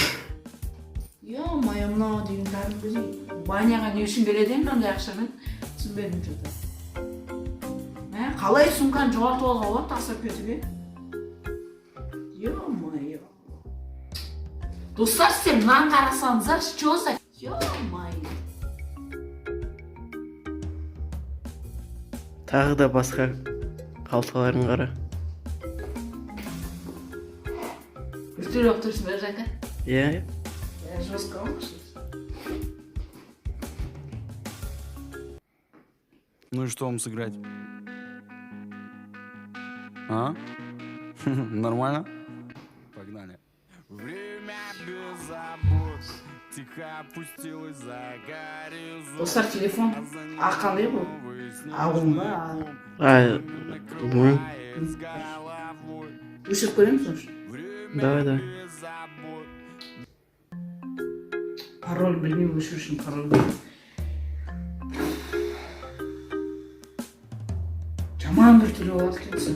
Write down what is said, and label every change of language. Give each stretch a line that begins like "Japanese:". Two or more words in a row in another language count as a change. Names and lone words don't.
Kazakh: Ё-моё, мынау деген кәдімгідей. Баняға не үшін береді енді ондай ақшаны? Түсінбедім что-то. Қалай сумканы жоғалтып алуға болады тастап кетуге? Ё-моё. Достар, сіздер мынаны қарасаңыздар,
Russian: что за? Ё-моё.
Kazakh: Тағы да басқа қалталарын қара. Virtueel отырсың ба Жанка? Иә. Жестко ма?
Russian: Ну и что вам сыграть? А? Нормально? Погнали. Время без забот тихо опустилось за горизонт.
Kazakh: Достар, телефон қандай бұл? Ағым ба? Білмеймін. Өшіріп көреміз ғой?
Russian: Давай.
Kazakh: Пароль білмеймін, өшіру үшін пароль білмеймін. Жаман бір түрлі болады екенсің.